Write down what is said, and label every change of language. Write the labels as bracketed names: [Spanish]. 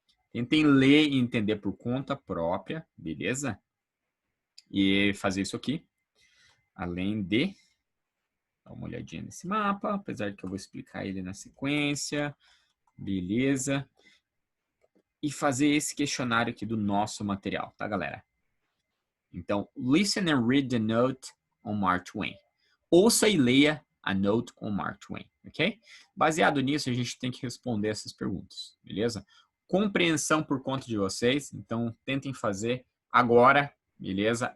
[Portuguese] Tentem ler e entender por conta própria, beleza? E fazer isso aqui, além de dar uma olhadinha nesse mapa, apesar de que eu vou explicar ele na sequência, beleza? E fazer esse questionário aqui do nosso material, tá, galera? Então, [English] listen and read the note on Mark Twain. [Portuguese] Ouça e leia a note on Mark Twain, ok? Baseado nisso, a gente tem que responder essas perguntas, beleza? Compreensão por conta de vocês, então tentem fazer agora, beleza?